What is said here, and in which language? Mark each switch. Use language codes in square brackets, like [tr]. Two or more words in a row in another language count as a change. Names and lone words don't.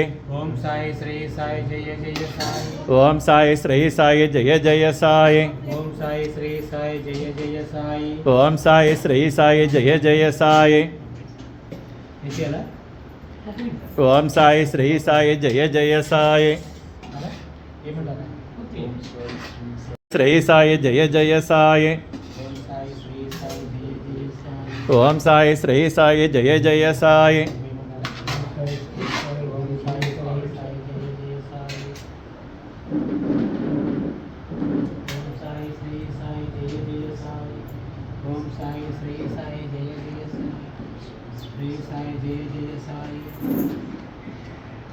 [sa] ओम साई श्री साई जय जय साई। ओम साई श्री साई जय जय साई। ओम साई श्री साई जय जय साई। ओम साई श्री साई जय जय साई। [te] ఇంకేలా [sa] ओम साई श्री साई जय जय साई। [te] అలా ఏమంటారా [sa] श्री साई जय जय साई। ఓం సాయి శ్రీ సాయి జయ జయ సాయి। ओम साई श्री साई जय जय साई। ఏమంటారా ఓం సాయి శ్రీ సాయి జయ జయ సాయి। ఓం సాయి శ్రీ సాయి జయ జయ సాయి। ఓం సాయి శ్రీ సాయి జయ జయ సాయి। శ్రీ సాయి జయ జయ సాయి।